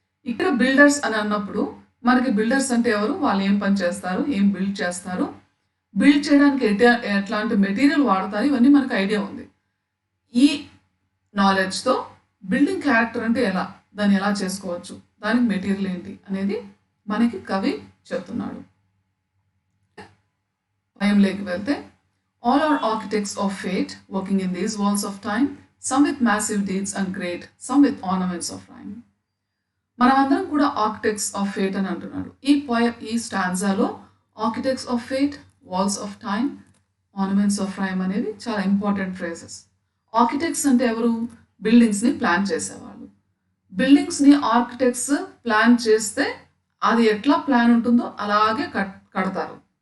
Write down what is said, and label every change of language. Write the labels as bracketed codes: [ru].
[te] ఇక్కడ బిల్డర్స్ అని అన్నప్పుడు మనకి బిల్డర్స్ అంటే ఎవరు, వాళ్ళు ఏం పని చేస్తారు, ఏం బిల్డ్ చేస్తారు, బిల్డ్ చేయడానికి ఎట్లాంటి మెటీరియల్ వాడతారు, ఇవన్నీ మనకు ఐడియా ఉంది. ఈ నాలెడ్జ్తో బిల్డింగ్ క్యారెక్టర్ అంటే ఎలా, దాన్ని ఎలా చేసుకోవచ్చు, దానికి మెటీరియల్ ఏంటి అనేది మనకి కవి చెప్తున్నాడు. [en] పోయంలోకి వెళ్తే all are architects of fate working in these walls of time, some with massive deeds and great, some with ornaments of rhyme. [te] మనమందరం కూడా ఆర్కిటెక్ట్స్ ఆఫ్ ఫేట్ అని అంటున్నాడు. ఈ స్టాన్జాలో architects of fate, walls of time, ornaments of rhyme అనేవి చాలా important phrases. Architects అంటే ఎవరు, బిల్డింగ్స్ని plan చేసేవాళ్ళు. బిల్డింగ్స్ని ఆర్కిటెక్ట్స్ ప్లాన్ చేస్తే అది ఎట్లా ప్లాన్ ఉంటుందో అలాగే కడతారు.